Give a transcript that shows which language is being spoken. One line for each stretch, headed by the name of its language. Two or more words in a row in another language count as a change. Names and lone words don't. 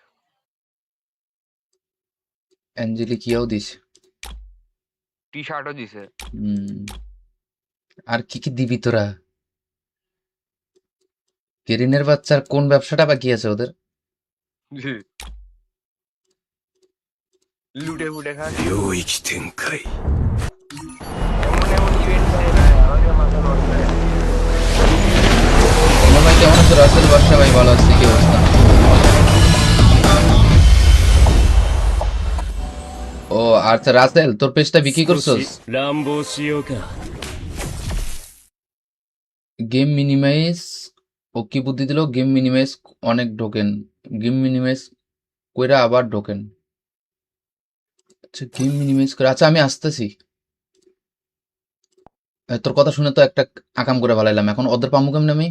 Bangla: অ্যাঞ্জেলিক ইয়াও দিছে। টি শার্টও দিছে। হুম, আর কি কি দিবি তোরা? কেরিনের বাচ্চার কোন ব্যবসাটা বাকি আছে ওদের? লুটে ফুটে খাস।
Japanese: 領域展開
Bangla: এমন এমন ইভেন্ট ভাই ভাই আমাদের মাথা নষ্ট হয়ে যায়। তোমার ভাই কেমন আছো? রাসেল বাদশা ভাই ভালো আছে, কি অবস্থা? ও আচ্ছা, রাসেল তোর পেজটা বিক্রি
Japanese: 少
Bangla: করছস?
Japanese: し乱暴しようか
English: game minimize,
Bangla: ও কি বুদ্ধি দিল?
English: game minimize
Bangla: অনেক ঢোকেন,
English: game minimize
Bangla: কইরা আবার ঢোকেন। আচ্ছা
English: game minimize
Bangla: করে, আচ্ছা আমি আসতেছি। তোর কথা শুনে তো একটা আকাম করে ভালাইলাম, এখন ওদের পামু কেমনে আমি?